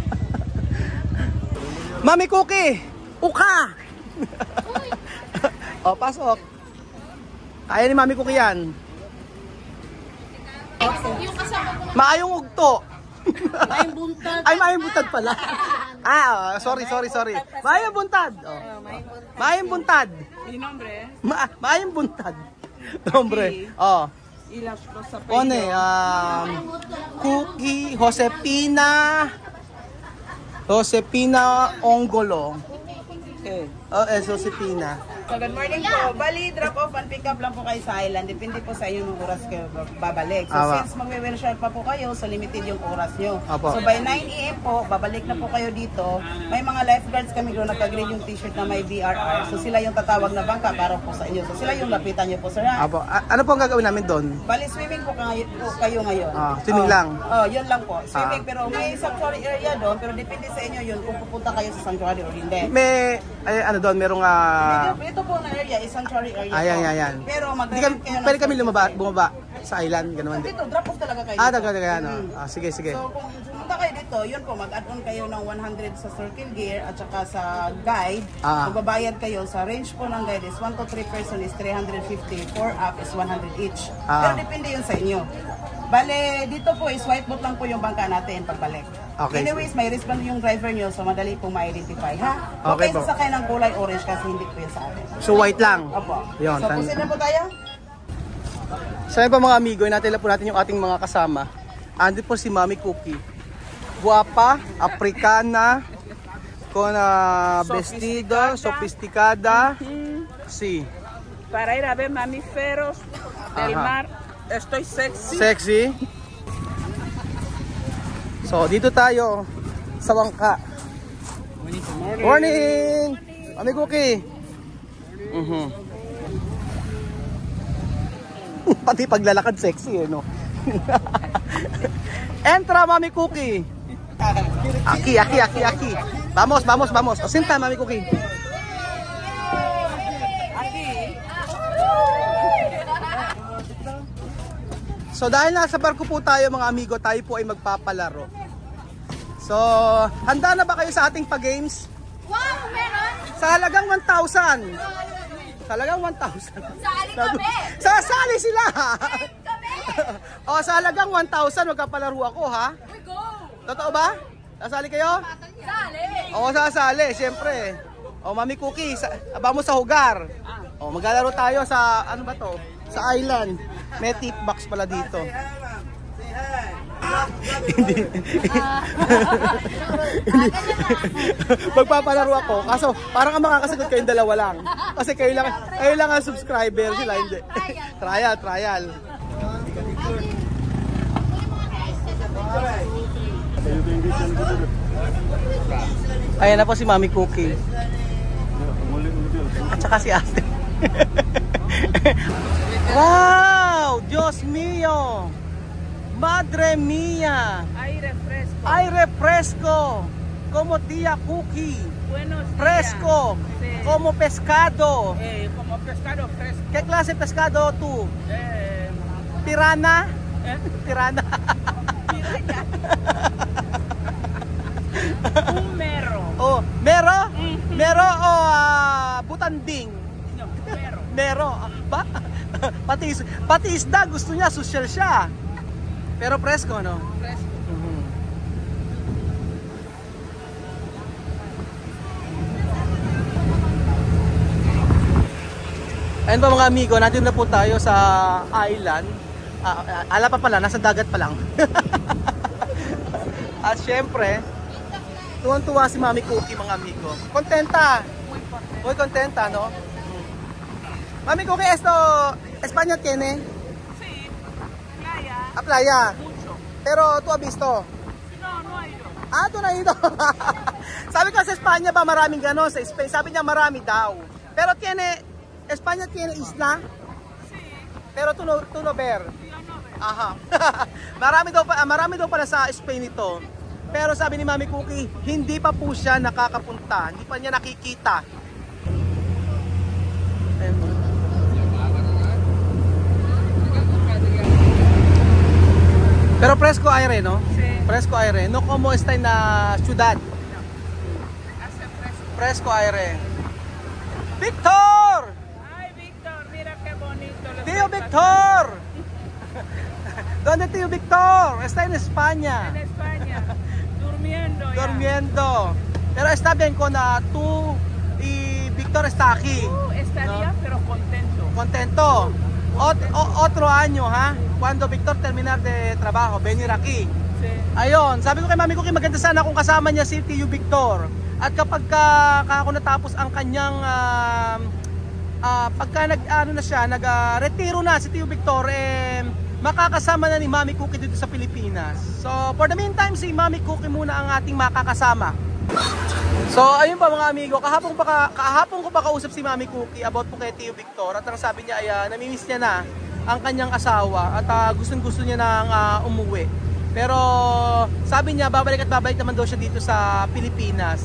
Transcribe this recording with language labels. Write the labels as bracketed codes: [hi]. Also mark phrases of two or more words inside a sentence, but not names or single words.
[tl] Mami Cookie, uka! O, pasok. Kaya ni Mami Cookie yan. [ceb] Maayong ugto. Maayong buntad. Ay, maayong buntad pala. Sorry. Maayong buntad. Maayong buntad. Maayong buntad. [es] Nombre. [tl] Ilas po sa Cookie Josepina Ongolo. Okay. Josepina. So, good morning po. Bali, [en] drop off and pick up [tl] lang po kayo sa island. Depende po sa inyo ng oras kayo babalik. So, since magwe-windsurf pa po kayo, so limited yung oras nyo. So, by 9 AM po, babalik na po kayo dito. May mga lifeguards kami doon, nagka-grade yung t-shirt na may BRR. So, sila yung tatawag na bangka para po sa inyo. So, sila yung lapitan nyo po, sir. Ano po ang gagawin namin doon? Bali, swimming po kayo ngayon. Swimming lang? Yun lang po. Swimming, pero may sanctuary area doon. Pero depende sa inyo yun kung pupunta kayo sa sanctuary or hindi. Doon, merong Ito po na area, is sanctuary area. Ayan. Pero pwede kami bumaba sa island, gano'n. Dito, drop off talaga kayo. Sige. So, kung pumunta kayo dito, yun po, mag-add-on kayo ng 100 sa [en] circle gear [tl] at saka sa guide. Magbabayad kayo. Sa range po ng guide is [en] 1 to 3 person [tl] is 350. [en] 4 up is 100 each. [tl] Pero depende yun sa inyo. Bale, dito po is [en] white boat [tl] lang po yung bangka natin pagbalik. Okay. Anyways, may wristband yung driver nyo, so madali pong ma-identify, ha? Okay po. Sasakay ng kulay orange kasi hindi po yun sa atin. So white lang? Opo. Yun, So, proceed na po tayo? So yun pa mga amigo, natila po natin yung ating mga kasama. Andito po si Mami Cookie. Guwapa, [es] Africana, con vestido, sofisticada, si. Para ir a ver mamíferos del mar, estoy sexy. [tl] Sexy. So dito tayo sa Wangka. Morning! Mami Cookie. Pati paglalakad sexy no. [es] Entra Mami Cookie. Aquí. Vamos. O senta Mami Cookie. [tl] So dahil nasa barko po tayo mga amigo, tayo po ay magpapalaro. So, handa na ba kayo sa ating pa-games? Wow, meron! Sa halagang 1,000. Sa halagang 1,000. Sali kami! Sasali sila! Kami! Sa halagang 1,000, magkapalaro ako ha? [en] We go! [tl] Totoo ba? Sasali kayo? Sali! Sasali, siyempre. Mami Cookie, aba mo sa hugar. Maglalaro tayo sa, ano ba to? Sa island. May tip box pala dito. Hindi. Magpapalaro ako. Kaso parang ang makakasagot kayong dalawa lang. Kasi kayo lang ang subscriber, sila hindi. Trial. Ayan na po si Mami Cookie. At saka si Ate. Wow! [es] Dios mío! Madre mía! Aire fresco! Como tía Cookie. Buenos días. Fresco. Sí. Como pescado. Como pescado fresco. ¿Qué clase de pescado tú? Pirana? Pirana. Un mero. Oh, mero? Mero o butanding? No, mero. Mero. Ba? [tl] Pati isda gusto niya, social siya. [es] Pero fresco, no? Fresco. [tl] Ayun ba mga amigo, nandun na po tayo sa island. Ala pa pala, nasa dagat pa lang. At syempre, tuwang-tuwa si Mami Cookie mga amigo. [es] Contenta! Muy contenta, no? Mami Cookie, esto, España tiene? Sí, playa. A playa. Mucho. Pero tú has visto? No, no ha ido. Ah, tú na ido. [tl] Sabi ko sa España ba maraming gano'n, sa Spain. Sabi niya marami daw. [es] Pero España tiene isla? Sí, Pero tú no ver. yo no veo. Aha. [tl] marami daw pala sa Spain ito. Pero sabi ni Mami Cookie, hindi pa po siya nakakapunta. Hindi pa niya nakikita. [es] Pero fresco aire, no? Sí. Fresco aire. No como está en la ciudad. Hace fresco. Fresco aire. ¡Víctor! Ay, Víctor, mira qué bonito. lo ¡Tío estoy Víctor! ¿Dónde tío Víctor? Está en España. pasando. En España, durmiendo ya. Durmiendo. Pero está bien con tú y Víctor está aquí. Estaría, No. pero contento. Contento. Otro año, ha? Cuando Víctor terminar de trabajo, venir aquí. Sí. [tl] Ayun, sabi ko kay Mami Cookie, maganda sana kung kasama niya si Tio Victor. At kapag ako natapos ang kanyang pagka retiro na si Tio Victor, makakasama na ni Mami Cookie dito sa Pilipinas. [en] So, for the meantime, [tl] si Mami Cookie muna ang ating makakasama. So, ayun pa mga amigo, kahapon ko pa kausap si Mami Cookie about po kay Tio Victor. At ang sabi niya ay namimiss niya na ang kanyang asawa at gustong-gusto niya nang umuwi. Pero sabi niya babalik naman daw siya dito sa Pilipinas.